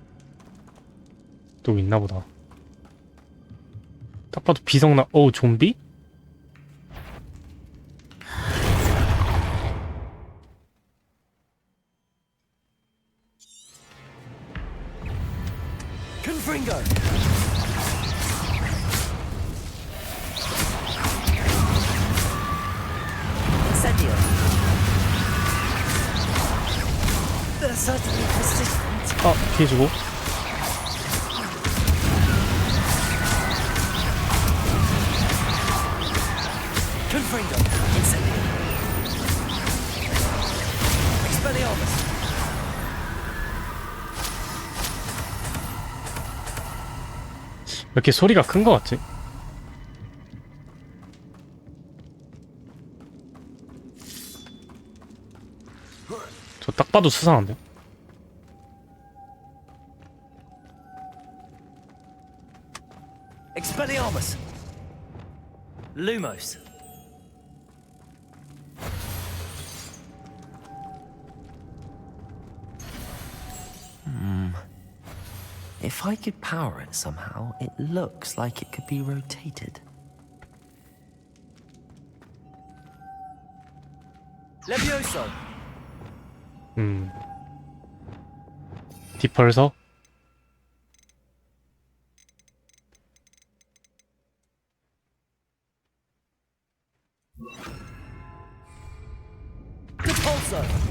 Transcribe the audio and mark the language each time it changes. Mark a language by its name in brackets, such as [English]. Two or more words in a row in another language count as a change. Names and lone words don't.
[Korean] 또 있나 보다. 딱 봐도 비성나. 어우, 좀비? Confringo. Incendio. [English] They're certainly persistent. [Korean] 아, 피해주고. Confringo. Incendio. Expelliarmus. 왜 이렇게 소리가 큰 거 같지? 저 딱 봐도 수상한데? Expelliarmus. Lumos. [English] If I could power it somehow, it looks like it could be rotated. [Korean] Levioso. 디펄서? Repulso.